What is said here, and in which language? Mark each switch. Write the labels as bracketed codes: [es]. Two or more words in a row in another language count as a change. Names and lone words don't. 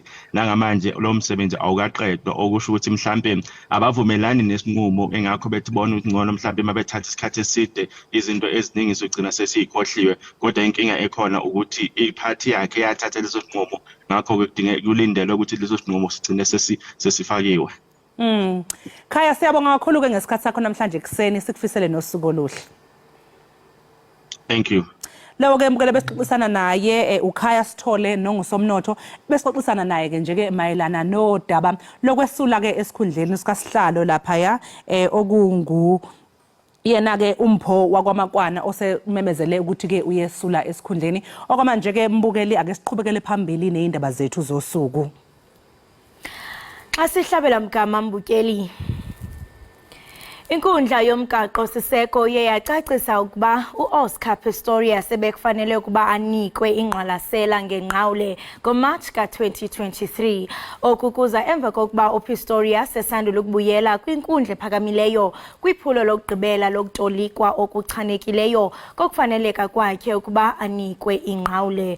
[zu] Nangamanje lo msebenzi awukaqedwa okusho ukuthi mhlambe abavumelani nesinqumo engakho bethi bona ukuthi ngcono mhlambe mabethatha isikhathi eside izinto eziningi zogcina sesiyikhohliwe. Kodwa inkinga ekhona ukuthi iphathi yakhe yathatha leso sinqumo, ngakho kudingeka kulindele ukuthi leso sinqumo sigcine sesifakiwe. Khaya, siyabonga kakhulu ke ngesikhathi sakho namhlanje ekseni, sikufisele nosuku oluhle. [en] Thank you. [zu] Lawo ke mbukele besixoxisana naye uKhaya Sithole nongusomnotho besixoxisana naye ke nje ke mayelana nodaba lokwesula ke esikhundleni sikasihlalo lapha ya okungu yena ke umpho wakwaMakwana osememezele ukuthi ke uyesula esikhundleni. Okwamanje ke mbukeli ake siqhubekele phambili nezindaba zethu zosuku. Asihlabela mgama mbukeli. [xh] Inkundla yomgaqo siseko yeyacacisa ukuba uOscar Pistorius ebekufanele ukuba anikwe ingqwalasela ngenqawule ngoMarch ka-2023 okukuza emva kokuba uPistorius esandula ukubuyela kwinkundla ephakamileyo kwiphulo lokugqibela lokutolikwa okuchanekileyo kokufaneleka kwakhe ukuba anikwe ingqawule.